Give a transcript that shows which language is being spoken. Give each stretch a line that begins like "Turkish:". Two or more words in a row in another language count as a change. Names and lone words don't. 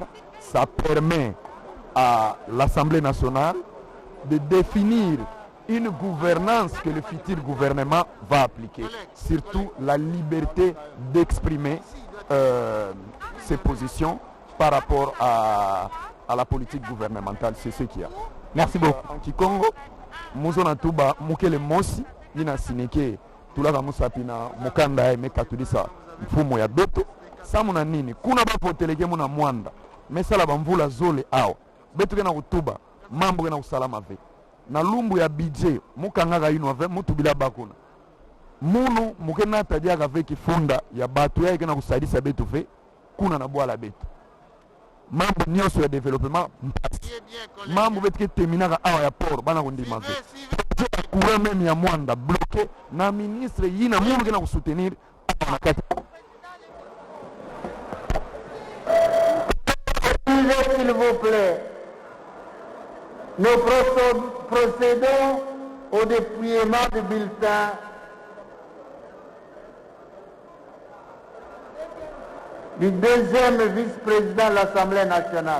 French: Ça permet à l'Assemblée nationale de définir une gouvernance que le futur gouvernement va appliquer. Surtout la liberté d'exprimer ses positions par rapport à la politique gouvernementale. C'est ce qu'il y a. Merci beaucoup.
Kongo: En Kikongo, muzo na tuba mukele mosi ina sineke tulaka musapi na mukanda ya meka tulisa mfumo ya beto samu na nini kuna bapoteleke muna mwanda mesala bamvula zole awa beto kena kutuba mambo kena kusalama ve na lumbu ya budget mukangaka ino ave mutu bila bakuna munu mukena tadiaka ve kifunda ya batu ya kena kusaidisa betu ve kuna na bwala betu mambo nyonso ya development mpasi mambo betu ke terminaka awa ya port bana kundima ve
French: courant même
Kongo: ya mwanda bloqué na ministre yina munu kena kusoutenir na kati.
French: S'il vous plaît, nous procédons au dépouillement du bulletin du deuxième vice-président de l'Assemblée nationale.